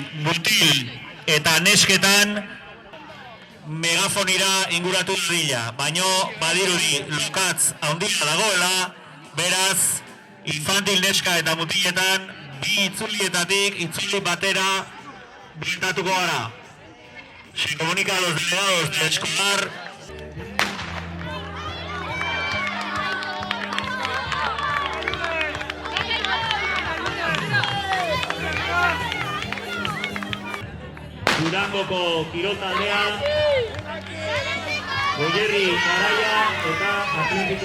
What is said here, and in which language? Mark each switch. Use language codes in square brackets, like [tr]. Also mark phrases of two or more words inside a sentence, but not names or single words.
[eu] mutil eta nesketan megafonira inguratu dira, baino badirudi lokatz handia dagoela, beraz infantil, neska eta mutiletan bi itzulietatik itzuli batera bintatuko gara. [es] Se comunica a los delegados de escolar. [eu] Durangoko kirol taldea, Goierri Garaia eta Atletiko.